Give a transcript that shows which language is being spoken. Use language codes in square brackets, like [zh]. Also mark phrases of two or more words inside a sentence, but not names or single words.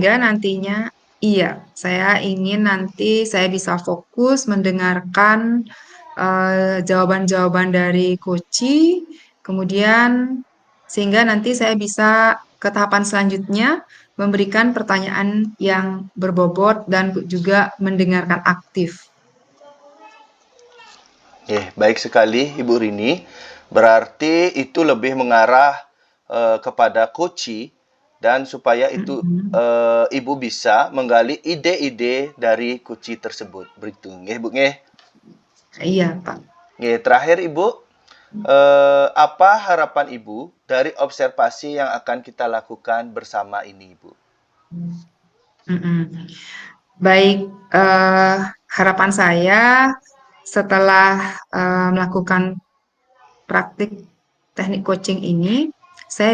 [id] Sehingga nantinya, iya, saya ingin nanti saya bisa fokus mendengarkan jawaban-jawaban dari coachi, kemudian sehingga nanti saya bisa ke tahapan selanjutnya memberikan pertanyaan yang berbobot dan juga mendengarkan aktif. Baik sekali Ibu Rini. Berarti itu lebih mengarah kepada coaching dan supaya itu Ibu bisa menggali ide-ide dari coaching tersebut. Begitu, nggih, Bu, nggih. Iya, Pak. Nggih, terakhir Ibu, apa harapan Ibu dari observasi yang akan kita lakukan bersama ini, Ibu? Mm-mm. Baik, harapan saya setelah melakukan praktik teknik coaching ini, saya